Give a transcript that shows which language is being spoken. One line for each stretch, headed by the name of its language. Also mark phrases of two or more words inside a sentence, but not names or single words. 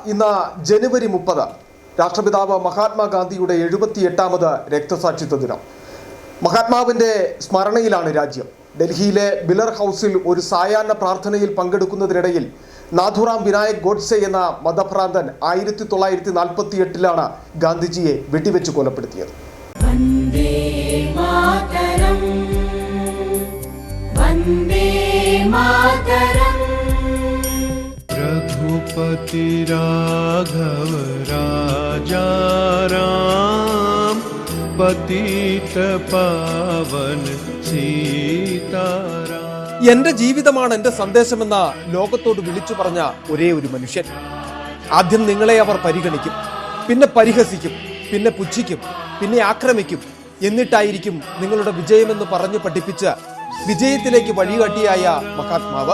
Malayalam: ഇന്ന് ജനുവരി 30 രാഷ്ട്രപിതാവ് മഹാത്മാഗാന്ധിയുടെ 78ാമത് രക്തസാക്ഷിത്വ ദിനം. മഹാത്മാവിന്റെ സ്മരണയിലാണ് രാജ്യം. ഡൽഹിയിലെ ബിലർ ഹൗസിൽ ഒരു സായാഹ്ന പ്രാർത്ഥനയിൽ പങ്കെടുക്കുന്നതിനിടയിൽ നാഥുറാം വിനായക് ഗോഡ്സെ എന്ന മതഭ്രാന്തൻ 1948 ഗാന്ധിജിയെ വെടിവെച്ച് കൊലപ്പെടുത്തിയത്.
Hindi: रघुपति राघव राजा राम पतित पावन सीताराम.
Malayalam: എന്റെ ജീവിതമാണ് എന്റെ സന്ദേശമെന്ന ലോകത്തോട് വിളിച്ചു പറഞ്ഞ ഒരേ ഒരു മനുഷ്യൻ. ആദ്യം നിങ്ങളെ അവർ പരിഗണിക്കും, പിന്നെ പരിഹസിക്കും, പിന്നെ പുച്ഛിക്കും, പിന്നെ ആക്രമിക്കും. എന്നിട്ടായിരിക്കും നിങ്ങളുടെ വിജയമെന്ന് പറഞ്ഞു പഠിപ്പിച്ച് വിജയത്തിലേക്ക് വഴികാട്ടിയായ മഹാത്മാവ്.